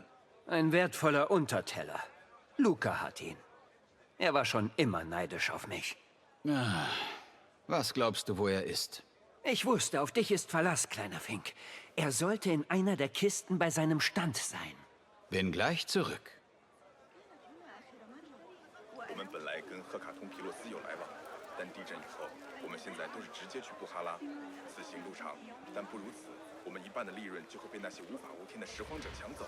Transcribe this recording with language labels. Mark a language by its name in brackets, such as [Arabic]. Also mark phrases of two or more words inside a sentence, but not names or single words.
[German] Ein wertvoller Unterteller. Luca hat ihn. Er war schon immer neidisch auf mich. Was glaubst du, wo er ist? Ich wusste, auf dich ist Verlass, kleiner Fink. Er sollte in einer der Kisten bei seinem Stand sein. Bin gleich zurück. [Chinese] 我们本来跟赫卡通皮洛斯有来往，但地震以后，我们现在都是直接去布哈拉。此行路长，但不如此，我们一半的利润就会被那些无法无天的拾荒者抢走。